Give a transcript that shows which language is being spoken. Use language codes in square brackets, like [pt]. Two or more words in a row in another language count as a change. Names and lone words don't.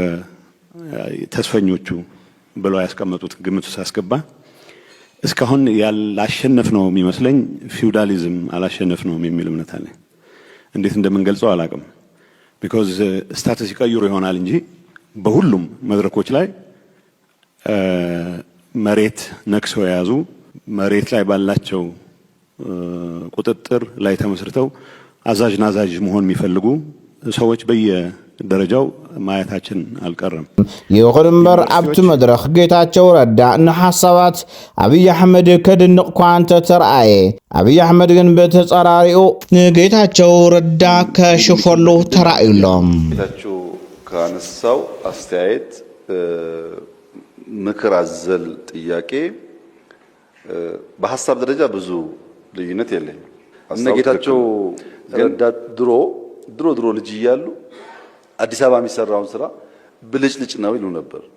[am] ተስፈኞቹ ብለው ያስቀመጡት ግምት ሳስገባ እስካሁን ያላሸነፍ ነው የሚመስለኝ ፊውዳሊዝም አላሸነፍ ነው የሚል እምነት አለ። እንዴት እንደምንገልጸው አላቅም። [en] because status [am] ይቀይሩ ይሆናል እንጂ በሁሉም መድረኮች ላይ መሬት ነክሰው የያዙ መሬት ላይ ባላቸው ቁጥጥር ላይ ተመስርተው አዛዥ ናዛዥ መሆን የሚፈልጉ ሰዎች በየደረጃው ማየታችን አልቀረም። [ti] ይኹን እምበር ኣብቲ መድረኽ ጌታቸው ረዳ ንሓሳባት አብይ አሕመድ ከድንቕ እኳ ተራእየ። አብይ አሕመድ ግን በተጻራሪኡ ንጌታቸው ረዳ ከሽፈሉ ተራእዩሎም። [am] ጌታቸው ካነሳው አስተያየት ምክር አዘል ጥያቄ በሐሳብ ደረጃ ብዙ ልዩነት የለኝም። እነ ጌታቸው ረዳ ድሮ ልጅ እያሉ አዲስ አበባ የሚሰራውን ስራ ብልጭልጭ ነው ይሉ ነበር።